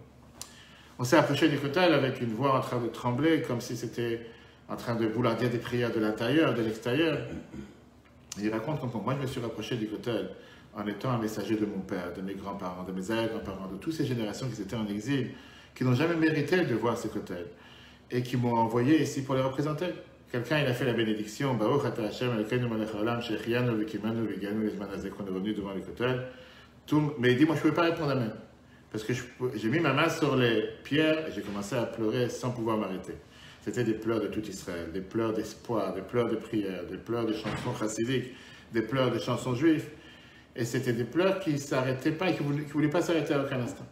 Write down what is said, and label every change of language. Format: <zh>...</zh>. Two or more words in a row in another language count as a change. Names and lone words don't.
<fr>On s'est approché du Kotel avec une voix en train de trembler, comme si c'était en train de vouloir dire des prières de l'intérieur, de l'extérieur. Et il raconte comment moi je me suis rapproché du Kotel en étant un messager de mon père, de mes grands-parents, de mes arrière-grands-parents, de toutes ces générations qui étaient en exil, qui n'ont jamais mérité de voir ce Kotel, et qui m'ont envoyé ici pour les représenter. quelqu'un il a fait la bénédiction,</fr> <he>ברוך אתה השם אלוקינו מלך העולם שהחיינו וקיימנו והגיענו לזמן הזה,</he> <fr>qu'on est revenu devant le Kotel. Mais il dit, moi je ne pouvais pas répondre Amen. Parce que j'ai mis ma main sur les pierres et j'ai commencé à pleurer sans pouvoir m'arrêter. C'était des pleurs de tout Israël, des pleurs d'espoir, des pleurs de prière, des pleurs de chansons chassidiques, des pleurs de chansons juives. Et c'était des pleurs qui ne s'arrêtaient pas et qui ne voulaient pas s'arrêter à aucun instant.</fr>